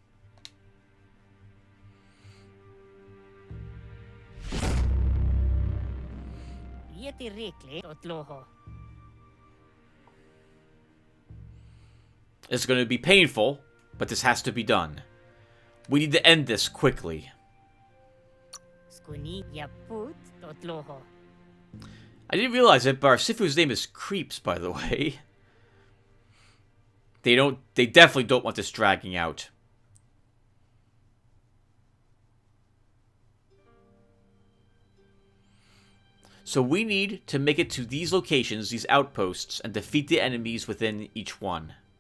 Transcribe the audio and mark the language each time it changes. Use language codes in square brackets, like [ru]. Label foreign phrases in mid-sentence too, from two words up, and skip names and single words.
[en] Yeti rikle otloho. It's going to be painful, but this has to be done. We need to end this quickly. Skuni yaput otloho. I didn't realize it, but our Sifu's name is Creeps, by the way. They definitely don't want this dragging out. So we need to make it to these locations, these outposts, and defeat the enemies within each one.